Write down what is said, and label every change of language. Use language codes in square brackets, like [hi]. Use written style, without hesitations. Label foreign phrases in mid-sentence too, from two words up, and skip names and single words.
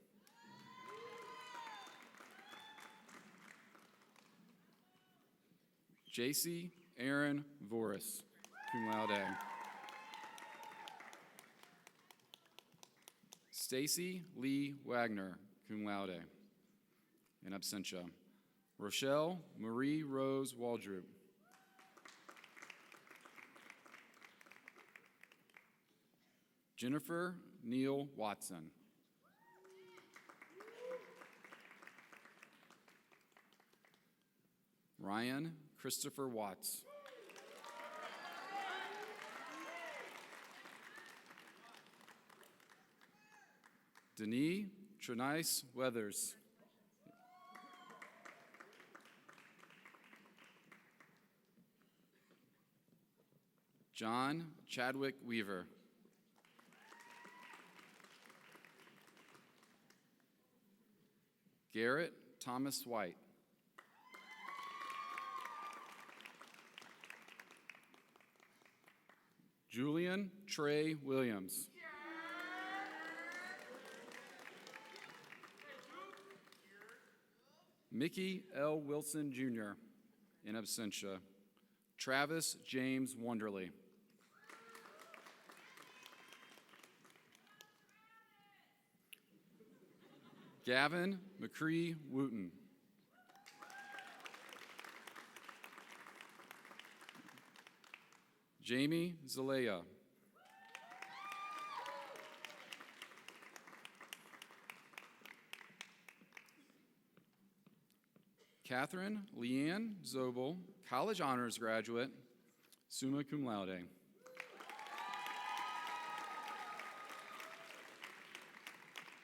[en] JC Aaron Voris, [la] cum laude. [en] Stacy Lee Wagner, [la] cum laude, in absentia. [en] Rochelle Marie Rose Waldrop. Jennifer Neal Watson. Ryan Christopher Watts. Denis Trinice Weathers. John Chadwick Weaver. Garrett Thomas White. Julian Trey Williams. Mickey L. Wilson, Jr., [la] in absentia. [en] Travis James Wonderly. Gavin McCree Wooten. Jamie Zalea. Catherine Leanne Zobel, college honors graduate, [la] summa cum laude.